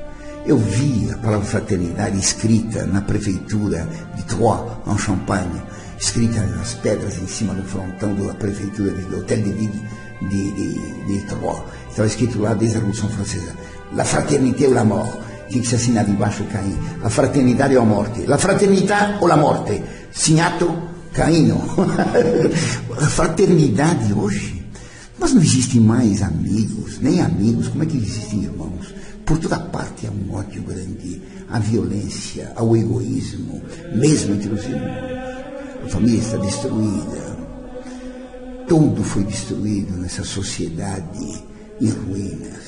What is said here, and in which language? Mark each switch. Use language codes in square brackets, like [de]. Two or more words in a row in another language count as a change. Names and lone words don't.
[pt] Eu vi a palavra fraternidade escrita na prefeitura de Troyes, em Champagne, escrita nas pedras em cima do frontão da prefeitura do Hotel de Ville de Troyes. Estava escrito lá desde a Revolução Francesa: [fr] La fraternité ou la mort. [pt] Tinha que ser assinado embaixo Caim. A fraternidade ou a morte. [it] La fraternità ou la morte. Signato Caino. [pt] A fraternidade hoje. Mas não existem mais amigos, nem amigos. Como é que existem irmãos? Por toda parte há um ódio grande, a violência, ao egoísmo, mesmo entre os irmãos. A família está destruída. Tudo foi destruído nessa sociedade em ruínas.